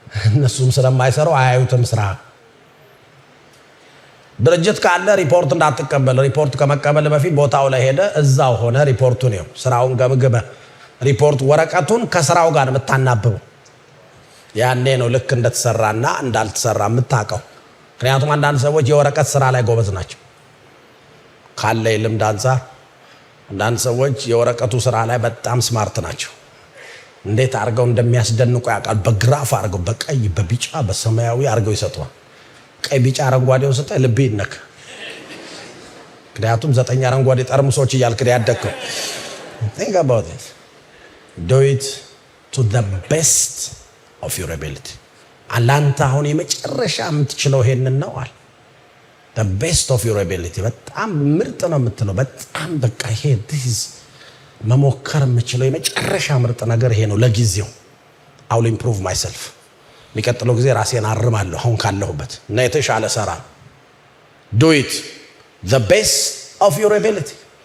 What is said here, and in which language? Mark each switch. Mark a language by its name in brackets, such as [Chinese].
[Amharic] እነሱም ስለማይሰሩ አያዩትም ስራ። ድርጅት ካለ ሪፖርት እንዳትቀበል። ሪፖርት ከመቀበል በፊት ቦታው ላይ ሄደ እዛው ሆነ ሪፖርቱ ነው ስራውን ገምግመ ሪፖርት ወረቀቱን ከስራው ጋር የምታናብበው። ያኔ ነው ልክ እንደተሰራና እንዳልተሰራ የምታውቀው። ምክንያቱም አንዳንድ ሰዎች የወረቀት ስራ ላይ ጎበዝ ናቸው ካለ ልምድ አንፃር። አንዳንድ ሰዎች የወረቀቱ ስራ ላይ በጣም ስማርት ናቸው። እንዴት አርገው እንደሚያስደንቁ ያውቃል። በግራፍ አርገው በቀይ በቢጫ በሰማያዊ አርገው ይሰጡዋል። ቀይ ቢጫ አረንጓዴው ሰጠ ልብ ይነካ። ምክንያቱም 9 አረንጓዴ ጠርሙሶች እያልክ ያደግከው። [English] think about it. Do it to the best of your ability. [Amharic] አላንተ አሁን የመጨረሻ የምትችለው ይሄንን ነው አለ። [English] the best of your ability [Amharic] በጣም ምርጥ ነው የምትለው በጣም በቃ ይሄ this መሞከር የምችለው የመጨረሻ ምርጥ ነገር ይሄ ነው ለጊዜው። [English] I will improve myself. [Amharic] የሚቀጥለው ጊዜ ራሴን አርማለሁ አሁን ካለሁበት እና የተሻለ ሰራ። [English] do it the best of your ability.